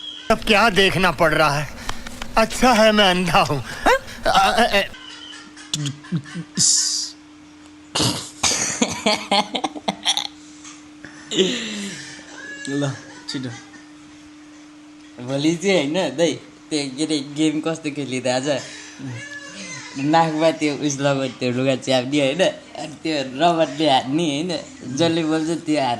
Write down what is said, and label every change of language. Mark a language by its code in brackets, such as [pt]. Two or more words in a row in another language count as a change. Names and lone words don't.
[hi] अब क्या देखना पड़ रहा है? अच्छा है मैं अंधा हूँ। [ne] ल छिटो भोलि चाहिँ होइन दाइ त्यो के अरे गेम कस्तो खेलिँदा आज नाकमा त्यो उस लगाउने त्यो लुगा च्याप्ने होइन अनि त्यो रबरले हान्ने होइन जसले बोल्छ त्यो हार्छ